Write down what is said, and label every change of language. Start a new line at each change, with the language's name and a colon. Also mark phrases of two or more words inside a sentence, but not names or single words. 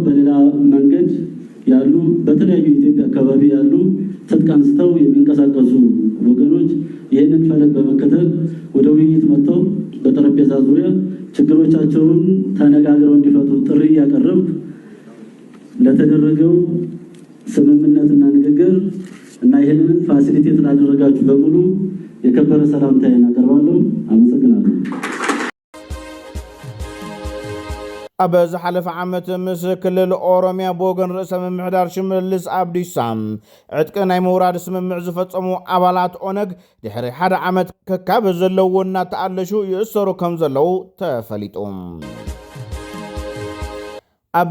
Amharic: በሌላ መንገድ ያሉ በተለያዩ የኢትዮጵያ አካባቢ ያሉ ትጥቅ አንስተው የሚንቀሳቀሱ ወገኖች ይህንን ፈለግ በመከተል ወደ ውይይት መጥተው በጠረጴዛ ዙሪያ ችግሮቻቸውን ተነጋግረው እንዲፈቱ ጥሪ ያቀረብ ለተደረገው ስምምነትና ንግግር እና ይህንን ፋሲሊቴት ላደረጋችሁ በሙሉ የከበረ ሰላምታዬን አቀርባለሁ። አመሰግናለሁ።
Tigrinya: ኣብ ዝሓለፈ ዓመት ምስ ክልል ኦሮሚያ ብወገን ርእሰ ምምሕዳር ሽመልስ ኣብዲሳ ዕጥቂ ናይ ምውራድ ስምምዕ ዝፈጸሙ ኣባላት ኦነግ ድሕሪ ሓደ ዓመት ከካብ ዘለዎ እናተኣለሹ ይእሰሩ ከም ዘለዉ ተፈሊጡ ኣብ